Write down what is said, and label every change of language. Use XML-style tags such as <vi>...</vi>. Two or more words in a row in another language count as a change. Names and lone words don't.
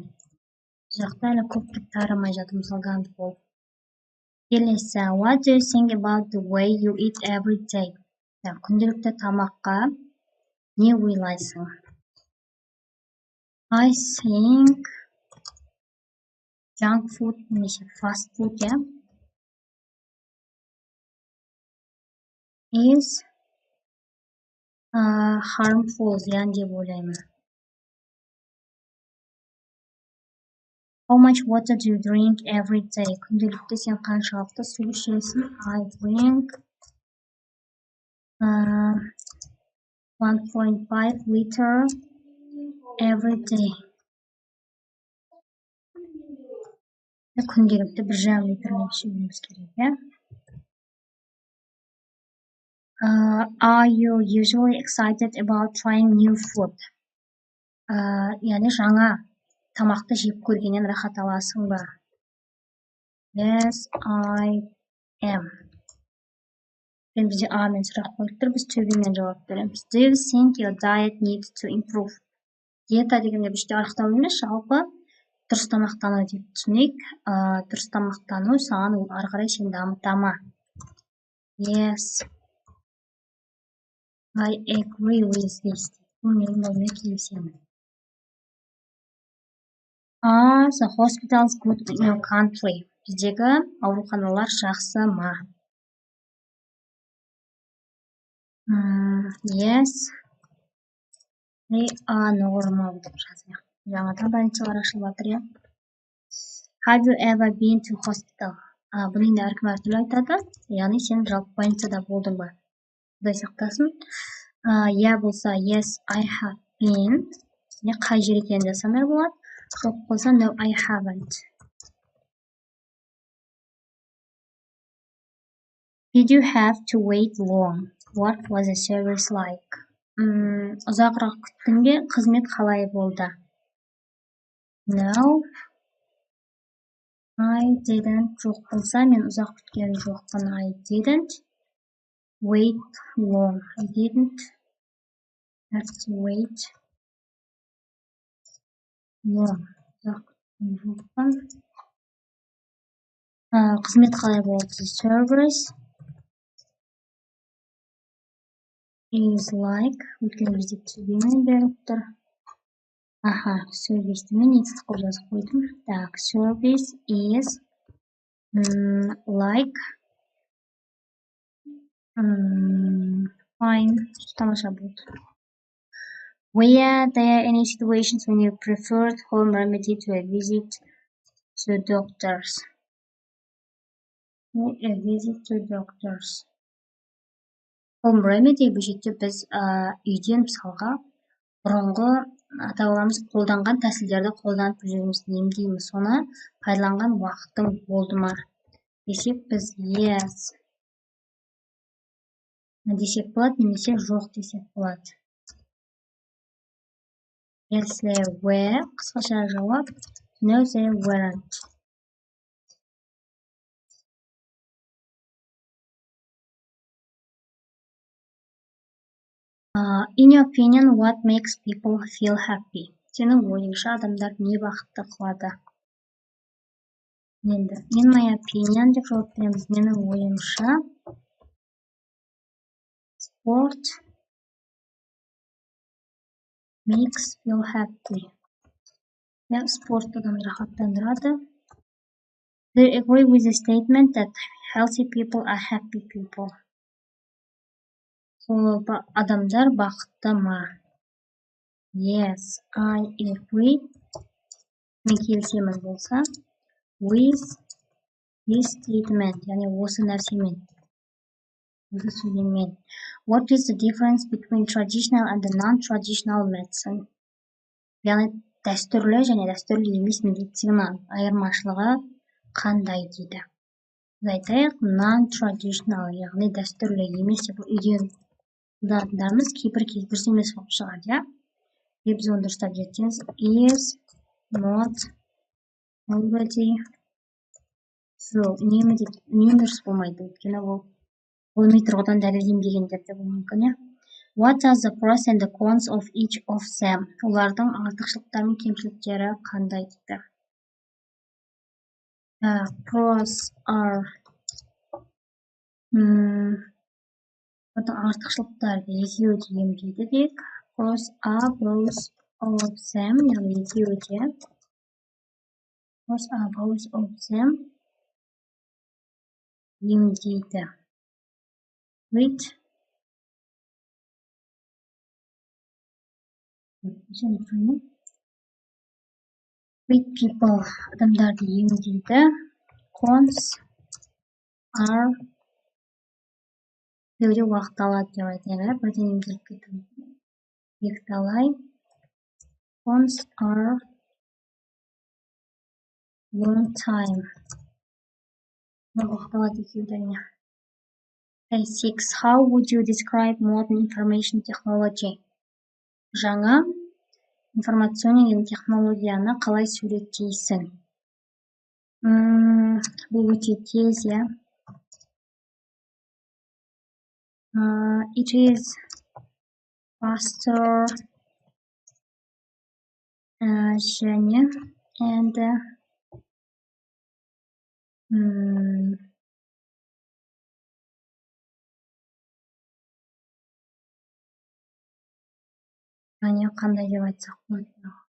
<kk>Жақта әлі көптік тарымай жатыр, мысалға handball. Келесі,</kk> <en>what do you think about the way you eat every day?</en> <kk>Күнделікті тамаққа не ойлайсың?</kk> <en>I think junk food немесе fast food, yeah, is harmful,</en> <kk>зиян деп ойлаймын.</kk> <en>How much water do you drink every day?</en> <kk>Күнделікті сен қаншалықты су ішесің?</kk> <en>I drink 1.5 liter every day.</en> <kk>Күнделікті 1,5 литрлеп ішуіміз керек, иә?</kk> <en>Are you usually excited about trying new food?</en> <kk>Яғни жаңа тамақты жеп көргеннен рахат аласың ба?</kk> <en>Yes, I am.</en> <kk>Бізде амен сұрақ қойып тұр, біз төбемен жауап береміз.</kk> <en>Do you think your diet needs to improve?</en> <kk>Диета дегенде бізде анықтау емес, жалпы дұрыс тамақтану деп түсінейік. Дұрыс тамақтану саған ары қарай сені дамыта ма?</kk> <en>Yes, I agree with this.</en> <kk>Мен бұнымен келісемін.</kk> <en>The hospitals good in your country.</en> <kk>Біздегі ауруханалар жақсы ма?</kk> <en>Yes, they are normal</en> <kk>деп жазайық. Жаңадан больницалар ашылып жатыр, иә.</kk> <en>Have you ever been to hospital?</en> <kk>Бұны енді әркім әртүрлі айтады. Яғни сен жалпы больницада болдың ба? Құдай сақтасын. Я болса</kk> <en>yes, I have been.</en> <kk>Қай жер екенін жасамай болады. Жоқ болса</kk> <en>no, I haven't. Did you have to wait long? What was the service like?</en> <kk>Ұзағырақ күттің бе? Қызмет қалай болды?</kk> <en>No, I didn't.</en> <kk>Жоқ болса, мен ұзақ күткен жоқпын.</kk> <en>I didn't wait long. I didn't have to wait long.</en> <kk>Ұзақ күткен жоқпын. Қызмет қалай болды?</kk> <en>Service is like,</en> <kk>өйткені бізде түзбемен беріп тұр. Аха, service мен етсіз қылып жазып қойдым. Так,</kk> <en>service is like fine,</en> <kk>тамаша болды.</kk> <en>Were there any situations when you preferred home remedy to a visit to doctors? A visit to doctors. Home remedy</en> <kk>бұл жерде біз үйден мысалға бұрынғы ата-бабамыз қолданған тәсілдерді қолданып жүрміз, емдейміз, соны пайдаланған уақытың болды ма десек біз yes десек болады, немесе жоқ десек болады.</kk> <en>Yes, they were.</en> <kk>Қысқаша жауап</kk> <en>no, they weren't. In your opinion, what makes people feel happy?</en> <kk>Сенің ойыңша адамдар не бақытты қылады? Енді,</kk> <en>in my opinion</en> <kk>деп жауап береміз. Менің ойымша</kk> <en>sport makes feel happy.</en> <kk>Спорт адамды рахаттандырады.</kk> <en>They agree with the statement that healthy people are happy people.</en> <kk>Адамдар бақытты ма?</kk> <en>Yes, I agree.</en> <kk>Мен келісемін болса.</kk> <en>With this statement,</en> <kk>яғни осы нәрсемен. Осы сөйлеммен.</kk> <en>What is the difference between traditional and non-traditional medicine?</en> <kk>Яғни дәстүрлі және дәстүрлі емес медицина айырмашылығы қандай дейді. Біз айтайық, non-traditional, яғни дәстүрлі емес деп үйден қолданатындарымыз кейбір дұрыс емес болып шығады, иә? Біз оны дұрыстап зерттейміз.</kk> <en>Is not already true.</en> <kk>Үнемі дұрыс болмайды, өйткені ол ғылыми тұрғыдан дәлелденбегендер де болуы мүмкін, иә?</kk> <en>What are the pros and the cons of each of them?</en> <kk>Олардың артықшылықтары мен кемшіліктері қандай дейді.</kk> <en>Pros are</en> <kk>артықшылықтарды екеуі де емдейді дейік.</kk> <en>Pros are both of them,</en> <kk>яғни екеуі де.</kk> <en>Pros are both of them емдейді. With people,</en> <kk>адамдарды емдейді.</kk> <en>Cons are</en> <kk>деуде уақыт алады деп айтайық, бірден емделіп кету екіталай.</kk> <en>Cons are long time.</en> <kk>Уақыт алады екеуіне. 6.</kk> <en>How would you describe modern information technology?</en> <kk>Жаңа информационный технологияны қалай суреттейсің? Бұл өте тез, иә?</kk> <en>It is faster</en> <kk>және and қандай деп айтсақ болады?</kk>